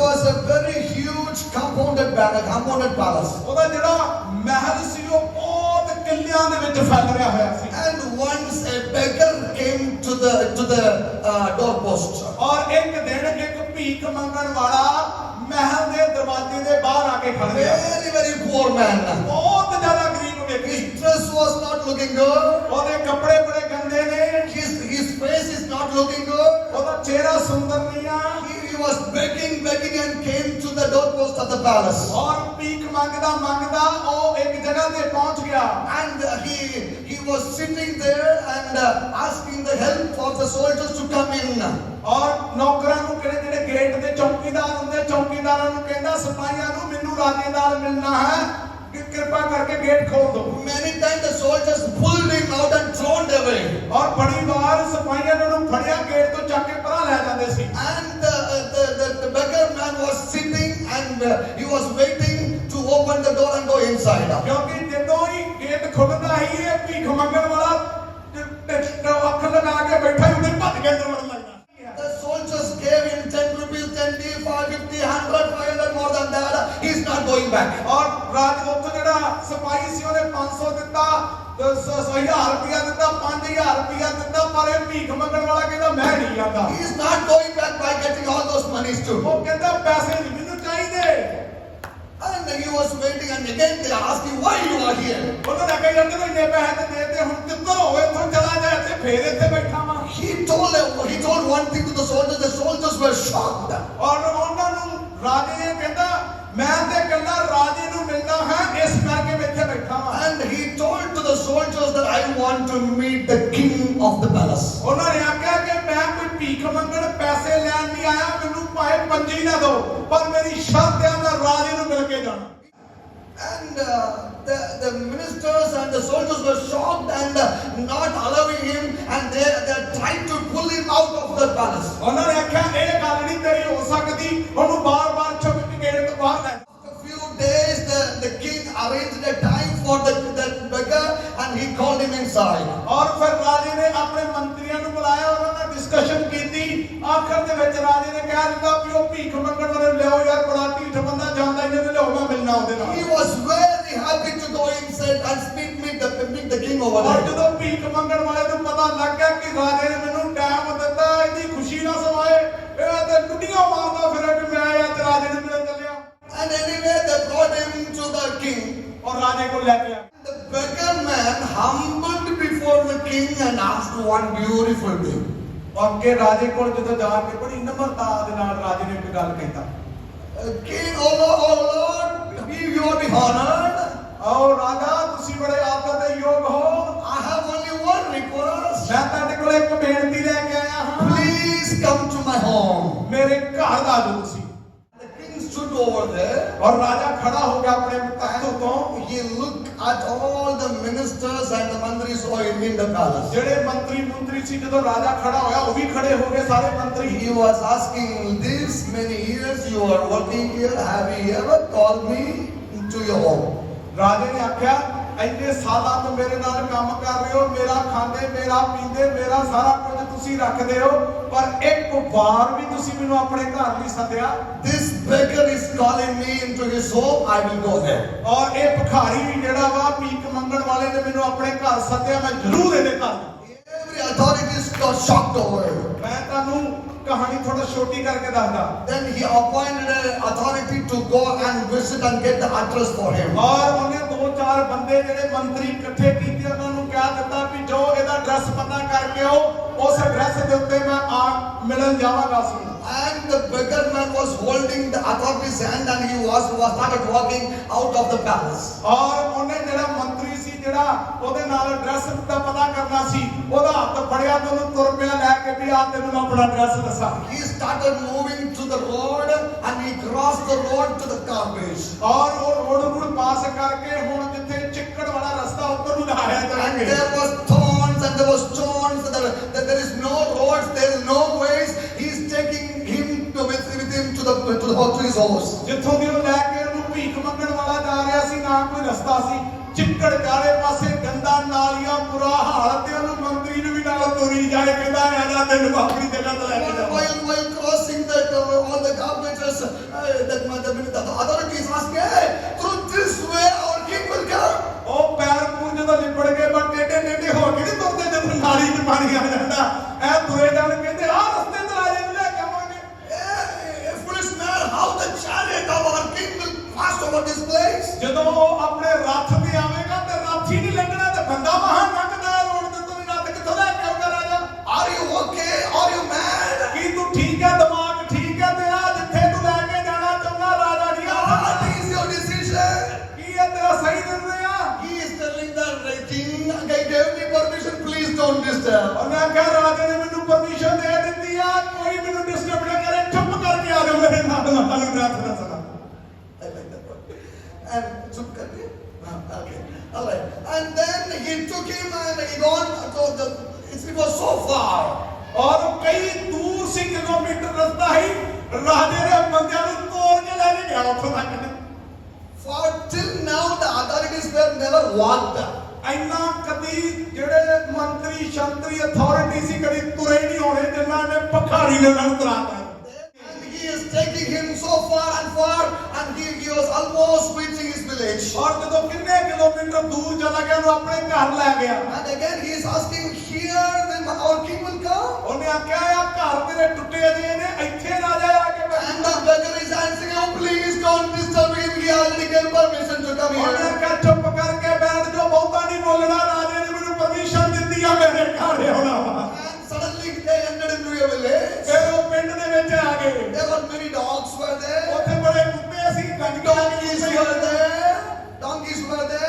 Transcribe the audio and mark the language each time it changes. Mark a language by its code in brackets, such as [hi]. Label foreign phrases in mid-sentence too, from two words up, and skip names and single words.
[en] It was a very huge compounded palace. [pa] ਉਹਦਾ ਜਿਹੜਾ ਮਹਿਲ ਸੀ ਉਹ ਬਹੁਤ ਕਿੱਲਿਆਂ ਦੇ ਵਿੱਚ ਫੈਲ ਰਿਹਾ ਹੋਇਆ ਸੀ [en] And once a beggar came to the doorpost. [pa] ਔਰ ਇੱਕ ਦਿਨ ਇੱਕ ਭੀਖ ਮੰਗਣ ਵਾਲਾ ਮਹਿਲ ਦੇ ਦਰਵਾਜ਼ੇ ਦੇ ਬਾਹਰ ਆ ਕੇ ਖੜ ਗਿਆ [en] Very poor man. [pa] ਬਹੁਤ ਜ਼ਿਆਦਾ ਗਰੀਬ ਵਿਅਕਤੀ [en] His dress was not looking good. [pa] ਉਹਦੇ ਕੱਪੜੇ ਬੜੇ ਗੰਦੇ ਨੇ [en] His face is not looking good. [pa] ਉਹਦਾ ਚਿਹਰਾ ਸੁੰਦਰ ਨਹੀਂ ਆ [en] He was begging and came to the doorpost of the palace. [pa] ਔਰ ਭੀਖ ਮੰਗਦਾ ਉਹ ਇੱਕ ਜਗ੍ਹਾ ਤੇ ਪਹੁੰਚ ਗਿਆ [en] And he was sitting there and asking the help of the soldiers to come in. [pa] ਔਰ ਨੌਕਰਾਂ ਨੂੰ ਜਿਹੜੇ ਗੇਟ ਦੇ ਚੌਕੀਦਾਰ ਹੁੰਦੇ ਚੌਕੀਦਾਰਾਂ ਨੂੰ ਕਹਿੰਦਾ ਸਿਪਾਹੀਆਂ ਨੂੰ ਮੈਨੂੰ ਰਾਜੇ ਨਾਲ ਮਿਲਣਾ ਹੈ ਕਿ ਕਿਰਪਾ ਕਰਕੇ ਗੇਟ ਖੋਲ ਦਿਓ [en] Many times the soldiers pulled him out and thrown away. [pa] ਔਰ ਬੜੀ ਵਾਰ ਸਿਪਾਹੀਆਂ ਨੇ ਉਹਨੂੰ ਫੜਿਆ ਗੇਟ ਤੋਂ ਚੱਕ ਕੇ ਪਰਾਂ ਲੈ ਜਾਂਦੇ ਸੀ [en] And the beggar man was sitting and he was waiting to open the door and go inside. [pa] ਕਿਉਂਕਿ ਜਦੋਂ ਹੀ ਗੇਟ ਖੁੱਲਦਾ ਹੀ ਇਹ ਭੀਖ ਮੰਗਣ ਵਾਲਾ ਅੱਖ ਲਗਾ ਕੇ ਬੈਠਾ ਹੀ ਉਹਨੇ ਭੱਜ ਕੇ ਦੌੜਨ ਲੱਗਦਾ [en] The soldiers gave him 10 rupees, 10 5, 50, 100, 500 more than that. He's not going back. [pa] ਔਰ ਰਾਜ ਉੱਥੇ ਜਿਹੜਾ ਸਿਪਾਹੀ ਸੀ ਉਹਨੇ 500 ਦਿੱਤਾ 1000 ਰੁਪਇਆ ਦਿੱਤਾ 5000 ਰੁਪਇਆ ਦਿੱਤਾ ਪਰ ਇਹ ਭੀਖ ਮੰਗਣ ਵਾਲਾ ਕਹਿੰਦਾ ਮੈਂ ਨਹੀਂ ਜਾਂਦਾ [en] He is not going back by getting all those monies too. [pa] ਉਹ ਕਹਿੰਦਾ ਪੈਸੇ ਨਹੀਂ ਮੈਨੂੰ ਚਾਹੀਦੇ [en] And he was waiting and again they asked him why you are here. [pa] ਉਹਨਾਂ ਨੇ ਕਹੀ ਜਾਂਦੇ ਇੰਨੇ ਪੈਸੇ ਤੇ ਦੇਤੇ ਹੁਣ ਕਿੱਧਰ ਹੋਵੇ ਇੱਥੋਂ ਚਲਾ ਜਾ ਇੱਥੇ ਫੇਰ ਇੱਥੇ ਬੈਠਾ ਵਾਂ [en] He told one thing to the soldiers. The soldiers were shocked. [pa] ਔਰ ਉਹਨਾਂ ਨੂੰ ਰਾਜੇ ਨੇ ਕਹਿੰਦਾ ਮੈਂ ਤੇ ਇਕੱਲਾ ਰਾਜੇ ਨੂੰ ਮਿਲਣਾ ਹੈ ਇਸ ਕਰਕੇ ਮੈਂ ਇੱਥੇ ਬੈਠਾ ਵਾਂ [en] And he told to the soldiers that I want to meet the king of the palace. [pa] ਉਹਨਾਂ ਨੇ ਆਖਿਆ ਕਿ ਮੈਂ ਕੋਈ ਭੀਖ ਮੰਗਣ ਪੈਸੇ ਲੈਣ ਨਹੀਂ ਆਇਆ ਮੈਨੂੰ ਭਾਵੇਂ ਪੰਜੀ ਨਾ ਦਿਓ ਪਰ ਮੇਰੀ ਸ਼ਰਤ ਹੈ ਮੈਂ ਰਾਜੇ ਨੂੰ ਮਿਲ ਕੇ ਜਾਣਾ [en] And the ministers and the soldiers were shocked and not allowing him and they tried to pull him out of the palace. [pa] ਉਹਨਾਂ ਨੇ ਆਖਿਆ ਇਹ ਗੱਲ ਨਹੀਂ ਤੇਰੀ ਹੋ ਸਕਦੀ ਉਹਨੂੰ ਬਾਰ-ਬਾਰ ਛੁੱਟ ਕੇ ਗੇਟ ਤੋਂ ਬਾਹਰ ਲੈ [en] After a few days the king arranged a time for the beggar and he called him inside. [pa] ਔਰ ਫਿਰ ਰਾਜੇ ਨੇ ਆਪਣੇ ਮੰਤਰੀਆਂ ਨੂੰ ਬੁਲਾਇਆ ਉਹਨਾਂ ਨਾਲ ਡਿਸਕਸ਼ਨ ਕੀਤੀ ਆਖਰ ਦੇ ਵਿੱਚ ਰਾਜੇ ਨੇ ਕਹਿ ਦਿੱਤਾ ਵੀ ਉਹ ਭੀਖ ਮੰਗਣ ਵਾਲੇ ਲਿਆਓ ਯਾਰ ਬੜਾ ਢੀਠ ਬੰਦਾ ਜਾਂਦਾ ਇਹਨੇ ਤੇ ਲਿਆਓ ਮੈਂ ਮਿਲਣਾ ਉਹਦੇ ਨਾਲ [en] He was very happy to go inside and meet the king over [pa] ਔਰ [en] there. [pa] ਜਦੋਂ ਭੀਖ ਮੰਗਣ ਵਾਲੇ ਨੂੰ ਪਤਾ ਲੱਗ ਗਿਆ ਕਿ ਰਾਜੇ ਨੇ ਮੈਨੂੰ ਟਾਈਮ ਦਿੱਤਾ ਇਹਦੀ ਖੁਸ਼ੀ ਨਾ ਸਵਾਏ ਇਹ ਤੇ ਟੁੱਟੀਆਂ ਮਾਰਦਾ ਫਿਰੇ ਕਿ ਮੈਂ ਆਇਆ ਤੇ ਰਾਜੇ ਨੂੰ ਮਿਲਣ ਚੱਲਿਆ [en] And anyway they brought him to the king. [pa] ਔਰ ਰਾਜੇ ਕੋਲ ਲੈ ਕੇ ਆ [en] The beggar man humbled before the king and asked one beautiful thing. [pa] ਅੱਗੇ ਰਾਜੇ ਕੋਲ ਜਦੋਂ ਜਾ ਕੇ ਬੜੀ ਨਿਮਰਤਾ ਦੇ ਨਾਲ ਰਾਜੇ ਨੇ ਇੱਕ ਗੱਲ ਕਹਿੰਦਾ [en] King, oh Lord, you are honored. [pa] ਆਓ ਰਾਜਾ ਤੁਸੀਂ ਬੜੇ ਆਦਰ ਦੇ ਯੋਗ ਹੋ [en] I have only one request. [pa] ਮੈਂ ਤੁਹਾਡੇ ਕੋਲ ਇੱਕ ਬੇਨਤੀ ਲੈ ਕੇ ਆਇਆ ਹਾਂ [en] Please come to my home. [pa] ਮੇਰੇ ਘਰ ਆ ਜਾਓ ਤੁਸੀਂ [en] The king stood over there. [pa] ਔਰ ਰਾਜਾ ਖੜਾ ਹੋ ਗਿਆ ਆਪਣੇ ਤਖਤ ਤੋਂ [en] He looked at all the ministers and the mantris who were in the palace. [pa] ਜਿਹੜੇ ਮੰਤਰੀ ਸੀ ਜਦੋਂ ਰਾਜਾ ਖੜਾ ਹੋਇਆ ਉਹ ਵੀ ਖੜੇ ਹੋ ਗਏ ਸਾਰੇ ਮੰਤਰੀ [en] He was asking, this many years you are working here, have you ever called me into your home? [pa] ਰਾਜੇ ਨੇ ਆਖਿਆ ਇੰਨੇ ਸਾਲਾਂ ਤੋਂ ਮੇਰੇ ਨਾਲ ਕੰਮ ਕਰ ਰਹੇ ਹੋ ਮੇਰਾ ਖਾਂਦੇ ਮੇਰਾ ਪੀਂਦੇ ਮੇਰਾ ਸਾਰਾ ਕੁਝ ਤੁਸੀਂ ਰੱਖਦੇ ਹੋ ਪਰ ਇੱਕ ਵਾਰ ਵੀ ਤੁਸੀਂ ਮੈਨੂੰ ਆਪਣੇ ਘਰ ਨਹੀਂ ਸੱਦਿਆ [en] This beggar is calling me into his home, I will go there. [pa] ਔਰ ਇਹ ਭਿਖਾਰੀ ਵੀ ਜਿਹੜਾ ਵਾ ਭੀਖ ਮੰਗਣ ਵਾਲੇ ਨੇ ਮੈਨੂੰ ਆਪਣੇ ਘਰ ਸੱਦਿਆ ਮੈਂ ਜ਼ਰੂਰ ਇਹਦੇ ਘਰ [en] Every authority got shocked over it. [pa] ਮੈਂ ਤੁਹਾਨੂੰ ਕਹਾਣੀ ਥੋੜਾ ਛੋਟੀ ਕਰਕੇ ਦੱਸਦਾ [en] Then he appointed an authority to go and visit and get the address for him. [pa] ਔਰ ਉਹਨੇ ਦੋ ਚਾਰ ਬੰਦੇ ਜਿਹੜੇ ਮੰਤਰੀ ਇਕੱਠੇ ਕੀਤੇ ਉਹਨਾਂ ਨੂੰ ਕਹਿ ਦਿੱਤਾ ਵੀ ਜੋ ਇਹਦਾ ਐਡਰੈਸ ਪਤਾ ਕਰਕੇ ਆਓ ਉਸ ਐਡਰੈਸ ਦੇ ਉੱਤੇ ਮੈਂ ਆ ਮਿਲਣ ਜਾਵਾਂਗਾ ਸੀ [en] And the beggar man was holding the authority's hand and he started walking out of the palace. [pa] ਔਰ ਉਹਨੇ ਜਿਹੜਾ ਮੰਤਰੀ ਸੀ ਜਿਹੜਾ ਉਹਦੇ ਨਾਲ ਐਡਰੈਸ ਦਾ ਪਤਾ ਕਰਨਾ ਸੀ ਉਹਦਾ ਹੱਥ ਫੜਿਆ ਤੇ ਉਹਨੂੰ ਤੁਰ ਪਿਆ ਲੈ ਕੇ ਵੀ ਆ ਤੈਨੂੰ ਮੈਂ ਆਪਣਾ ਐਡਰੈਸ ਦੱਸਾਂ [en] He started moving to the road and he crossed the road to the garbage. [pa] ਔਰ ਉਹ ਰੋਡ ਨੂੰ ਪਾਸ ਕਰਕੇ ਹੁਣ ਜਿੱਥੇ ਚਿੱਕੜ ਵਾਲਾ ਰਸਤਾ ਉੱਧਰ ਨੂੰ ਲਾਇਆ [en] And [pa] ਜਾਣਗੇ [en] there was thorns and there was stones. That there is no roads, there is no ways. He's taking him with him to his horse. [pa] ਜਿੱਥੋਂ ਦੀ ਉਹ ਲੈ ਕੇ ਉਹਨੂੰ ਭੀਖ ਮੰਗਣ ਵਾਲਾ ਜਾ ਰਿਹਾ ਸੀ ਨਾ ਕੋਈ ਰਸਤਾ ਸੀ ਚਿੱਕੜ ਚਾਰੇ ਪਾਸੇ ਗੰਦਾ ਨਾਲੀਆਂ ਬੁਰਾ ਹਾਲ ਤੇ ਉਹਨੂੰ ਮੰਤਰੀ ਨੂੰ ਵੀ ਨਾਲ ਤੋਰੀ ਜਾਏ ਕਹਿੰਦਾ ਆਜਾ ਤੈਨੂੰ ਆਪਣੀ ਜਗ੍ਹਾ ਤੇ ਲੈ ਕੇ ਜਾਵਾਂ [en] While crossing that, all the carpenters, the authorities asked, hey, through this way our king will come. [pa] ਉਹ ਪੈਰ ਪੂਰ ਜਦੋਂ ਲਿਪੜ ਗਏ ਪਰ ਟੇਢੇ ਟੇਢੇ ਹੋ ਕੇ ਨਹੀਂ ਤੁਰਦੇ ਜਦੋਂ ਨਾਲੀ 'ਚ ਪਾਣੀ ਆ ਜਾਂਦਾ ਐ ਤੁਰੇ ਜਾਣ ਕਹਿੰਦੇ ਆਹ ਰਸਤੇ ਤੇ ਰਾਜੇ ਨੂੰ ਲੈ ਕੇ ਆਵਾਂਗੇ [en] Hey, foolish man, how the chariot of our king will pass over this place? [pa] ਜਦੋਂ ਉਹ ਆਪਣੇ ਰੱਥ ਤੇ ਆਵੇਗਾ ਤੇ ਰੱਥ ਹੀ ਨਹੀਂ ਲੱਗਣਾ ਤੇ ਬੰਦਾ ਮਹਾਨ ਲੰਘਦਾ ਰੋਡ ਤੇ ਤੋਂ ਰੱਥ ਕਿੱਥੋਂ ਲੈ ਕੇ ਆਊਗਾ ਰਾਜਾ [en] Are you okay? Are you mad? [pa] ਕੀ ਤੂੰ ਠੀਕ ਹੈ ਦਿਮਾਗ ਠੀਕ ਹੈ ਤੇਰਾ ਜਿੱਥੇ ਤੂੰ ਲੈ ਕੇ ਜਾਣਾ ਚਾਹੁੰਦਾ ਰਾਜਾ ਜੀ [en] What is your decision? [pa] ਕੀ ਹੈ ਤੇਰਾ ਸਹੀ ਨਿਰਣੇ ਆ [en] He is telling the king, I gave me permission, please don't disturb. [pa] ਉਹਨੇ ਕਿਹਾ ਰਾਜੇ ਨੇ ਮੈਨੂੰ ਪਰਮਿਸ਼ਨ ਦੇ ਦਿੱਤੀ ਆ ਕੋਈ ਮੈਨੂੰ ਡਿਸਟਰਬ ਨਾ ਕਰੇ ਚੁੱਪ ਕਰਕੇ ਆ ਜਾਓ ਮੇਰੇ ਨਾਲ ਨਾਲ ਰੱਥ ਦਾ ਸਦਾ [en] I like that word. And took karke? Okay. All right. And then he took him and he gone to the. It was so far. [pa] ਔਰ ਕਈ ਦੂਰ ਸੀ ਕਿਲੋਮੀਟਰ ਰਸਤਾ ਹੀ ਰਾਜੇ ਦੇ ਬੰਦਿਆਂ ਨੂੰ ਤੋੜ ਕੇ ਲੈ ਕੇ ਗਿਆ ਉੱਥੋਂ ਤੱਕ [en] For till now the authorities were never walked. [pa] ਇੰਨਾ ਕਦੀ ਜਿਹੜੇ ਮੰਤਰੀ ਸ਼ੰਤਰੀ ਅਥਾਰਟੀ ਸੀ ਕਦੀ ਤੁਰੇ ਨਹੀਂ ਹੋਣੇ ਜਿਨ੍ਹਾਂ ਨੇ ਭਖਾਰੀ ਨੇ ਨਾਲ ਤੁਰਾਤਾ [en] And he is taking him so far and he was almost reaching his village. [pa] ਔਰ ਜਦੋਂ ਕਿੰਨੇ ਕਿਲੋਮੀਟਰ ਦੂਰ ਚਲਾ ਗਿਆ ਉਹਨੂੰ ਆਪਣੇ ਘਰ ਲੈ ਗਿਆ [en] And again he is asking, here then our king will come? [pa] ਉਹਨੇ ਆਖਿਆ ਆ ਘਰ ਤੇਰੇ ਟੁੱਟੇ ਜਿਹੇ ਨੇ ਇੱਥੇ ਰਾਜਾ ਆ ਕੇ [en] And the beggar is answering, oh please don't disturb him, he already gave permission to come [pa] ਉਹਨੇ [en] here. [pa] ਆਖਿਆ ਚੁੱਪ ਕਰਕੇ ਬੈਠ ਜਾ ਬਹੁਤਾ ਨਹੀਂ ਬੋਲਣਾ ਰਾਜੇ ਨੇ ਮੈਨੂੰ ਪਰਮਿਸ਼ਨ ਦਿੱਤੀ ਆ ਮੇਰੇ ਘਰ ਆਉਣਾ ਵਾ [en] And suddenly they entered into a village. [pa] ਫਿਰ ਉਹ ਪਿੰਡ ਦੇ ਵਿੱਚ ਆ ਗਏ [en] There were many dogs were there. [pa] ਉੱਥੇ ਬੜੇ ਕੁੱਤੇ ਸੀ [en] Donkeys were there. Donkeys were there.